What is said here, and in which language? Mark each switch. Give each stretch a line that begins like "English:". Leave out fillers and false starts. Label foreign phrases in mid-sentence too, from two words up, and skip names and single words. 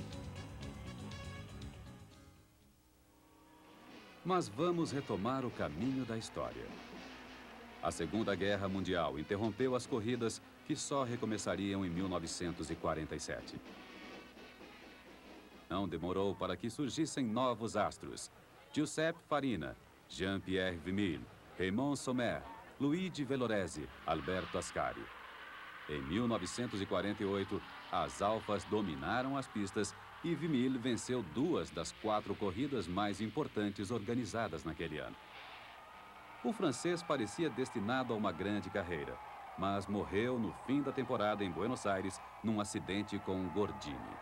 Portuguese: Mas vamos retomar o caminho da história. A Segunda Guerra Mundial interrompeu as corridas que só recomeçariam em 1947. Não demorou para que surgissem novos astros. Giuseppe Farina, Jean-Pierre Vermeulen, Raymond Sommer, Luigi Villoresi, Alberto Ascari. Em 1948, as Alfas dominaram as pistas e Vermeulen venceu 2 das 4 corridas mais importantes organizadas naquele ano. O francês parecia destinado a uma grande carreira. mas morreu no fim da temporada em Buenos Aires num acidente com um Gordini.